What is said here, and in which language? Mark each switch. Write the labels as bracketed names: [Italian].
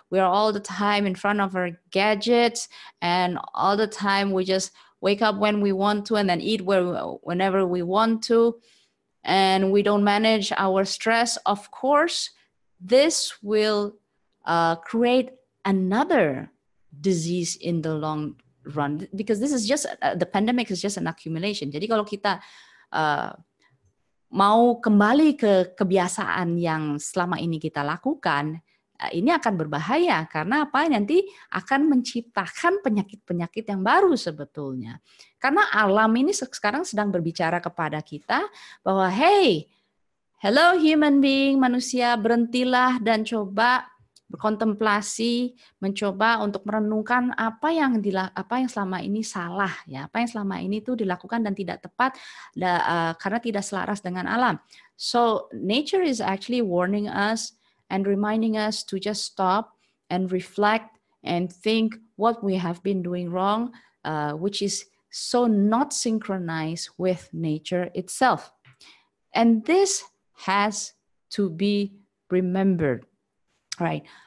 [English] We're all the time in front of our gadgets, and all the time we just wake up when we want to and then eat whenever we want to, and we don't manage our stress. Of course, this will create another disease in the long run, because this is just the pandemic is just an accumulation. [Indonesian] Jadi kalau kita mau kembali ke kebiasaan yang selama ini kita lakukan, ini akan berbahaya karena apa? Nanti akan menciptakan penyakit-penyakit yang baru sebetulnya. Karena alam ini sekarang sedang berbicara kepada kita bahwa [English] hey, hello human being, [Indonesian] manusia, berhentilah dan coba berkontemplasi, mencoba untuk merenungkan apa yang selama ini salah, ya, apa yang selama ini itu dilakukan dan tidak tepat karena tidak selaras dengan alam. [English] So nature is actually warning us and reminding us to just stop and reflect and think what we have been doing wrong, which is so not synchronized with nature itself. And this has to be remembered. Right.